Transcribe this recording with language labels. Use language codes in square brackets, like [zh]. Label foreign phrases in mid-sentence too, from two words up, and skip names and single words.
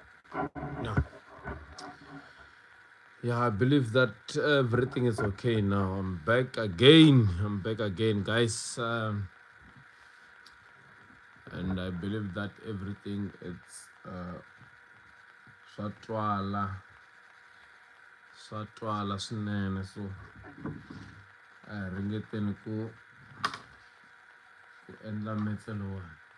[en] Yeah. Yeah, I believe that everything is okay now. I'm back again. I'm back again, guys. And I believe that everything is [ts] swatwala, swatwala swinene. So ringeteni ku endla metse lowani.